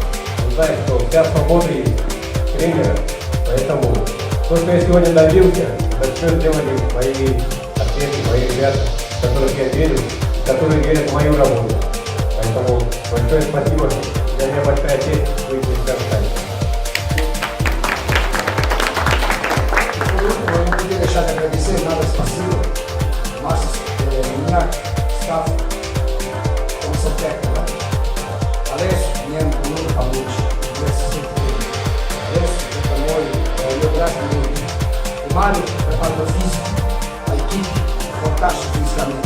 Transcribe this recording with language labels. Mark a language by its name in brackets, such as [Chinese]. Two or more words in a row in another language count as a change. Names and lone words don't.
[Russian] Он знает, что вся свобода есть тренера, поэтому то, что я сегодня добился, это все сделали мои атлеты, мои ребята, в которых я верю, которые верят в мою работу. Поэтому большое спасибо. Для меня большая честь быть здесь в Казахстане. [Portuguese] Eu não podia deixar de agradecer nada específico, mas minha staff, comissão técnica, Alessio, Niemo, Nuno Pamucci, Alessio, o meu braço muito, o Mário, preparador físico, a equipe, fantástico fisicamente.